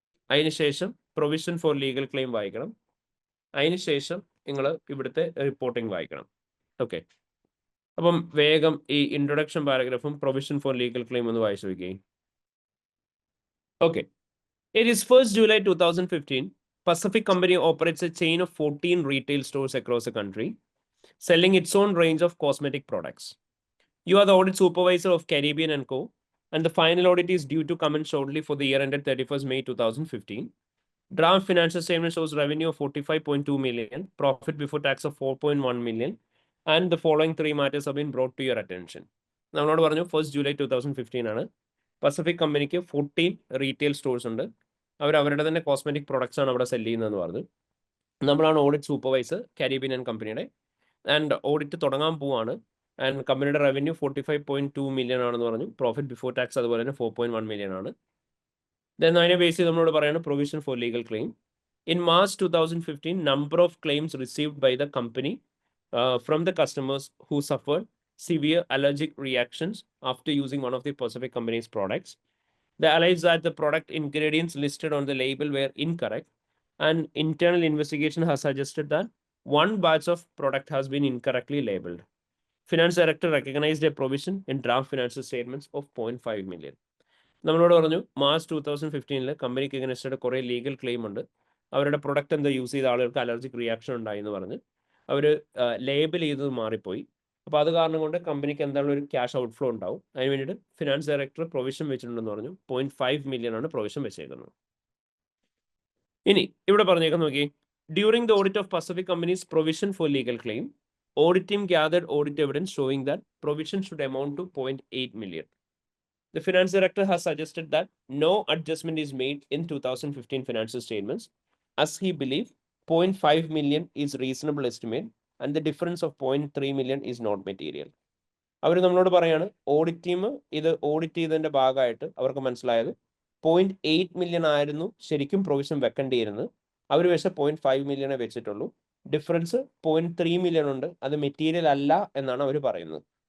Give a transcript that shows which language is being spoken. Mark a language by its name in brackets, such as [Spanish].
[Malayalam] അതിനുശേഷം provision for legal claim വായിക്കണം. അതിനുശേഷം നിങ്ങൾ ഇവിടുത്തെ റിപ്പോർട്ടിംഗ് വായിക്കണം. ഓക്കെ. അപ്പം വേഗം ഈ introduction പാരഗ്രാഫും provision for legal claim ഒന്ന് വായിച്ചു നോക്കിയേ. [English] Okay. It is 1st July 2015. Pacific Company operates a chain of 14 retail stores across the country, selling its own range of cosmetic products. You are the audit supervisor of Caribbean & Co. and the final audit is due to commence shortly for the year ended 31st May 2015. Draft financial statement shows revenue of 45.2 million, profit before tax of 4.1 million, and the following three matters have been brought to your attention. [Malayalam] നമ്മളോട് പറഞ്ഞു 1st July 2015 ആണ്. Pacific കമ്പനിക്ക് 14 retail stores ഉണ്ട്. അവരുടെ തന്നെ cosmetic products ആണ് അവിടെ cell ചെയ്യുന്നതെന്ന് പറഞ്ഞു. നമ്മളാണ് ഓഡിറ്റ് സൂപ്പർവൈസർ കാരിബിയൻ ആൻഡ് കമ്പനിയുടെ. ആൻഡ് ഓഡിറ്റ് തുടങ്ങാൻ പോവാണ്. ആൻഡ് കമ്പനിയുടെ റവന്യൂ 45.2 മില്യൺ ആണെന്ന് പറഞ്ഞു. പ്രോഫിറ്റ് ബിഫോർ ടാക്സ് അതുപോലെ തന്നെ 4.1 മില്യൺ ആണ്. ദെൻ അതിനെ ബേസ് ചെയ്ത് നമ്മളോട് പറയാണ് provision for legal claim. [English] In March 2015, number of claims received by the company from the customers who suffered severe allergic reactions after using one of the Pacific Company's products. They alleged that the product ingredients listed on the label were incorrect, and internal investigation has suggested that one batch of product has been incorrectly labeled. Finance Director recognized a provision in draft financial statements of 0.5 million. [Malayalam] നമ്മളോട് പറഞ്ഞു March 2015 കമ്പനിക്ക് against കുറേ legal claim ഉണ്ട്. അവരുടെ product എന്താ use ചെയ്ത ആളുകൾക്ക് allergic reaction ഉണ്ടായി എന്ന് പറഞ്ഞ് അവർ ലേബൽ ചെയ്തത് മാറിപ്പോയി. അപ്പോൾ അത് കാരണം കൊണ്ട് കമ്പനിക്ക് എന്തായാലും ഒരു ക്യാഷ് ഔട്ട്ഫ്ലോ ഉണ്ടാവും. അതിന് വേണ്ടിയിട്ട് ഫിനാൻസ് ഡയറക്ടർ പ്രൊവിഷൻ വെച്ചിട്ടുണ്ടെന്ന് പറഞ്ഞു. 0.5 മില്യൺ ആണ് പ്രൊവിഷൻ വെച്ചേക്കുന്നത്. ഇനി ഇവിടെ പറഞ്ഞേക്കാൻ നോക്കി, [English] During the audit of Pacific Company's provision for legal claim, audit team gathered audit evidence showing that provision should amount to 0.8 million. The finance director has suggested that no adjustment is made in 2015 financial statements, as he believes 0.5 million is reasonable estimate and the difference of 0.3 million is not material. [Malayalam] അവർ നമ്മളോട് പറയാണ് audit team ഇത് audit ചെയ്തതിൻ്റെ ഭാഗമായിട്ട് അവർക്ക് മനസ്സിലായത് 0.8 million ആയിരുന്നു ശരിക്കും provision വെക്കേണ്ടിയിരുന്നത്. അവർ വെച്ച 0.5 മില്യണേ വെച്ചിട്ടുള്ളൂ. ഡിഫറൻസ് 0.3 മില്യൺ ഉണ്ട്, അത് മെറ്റീരിയൽ അല്ല എന്നാണ് അവർ പറയുന്നത്.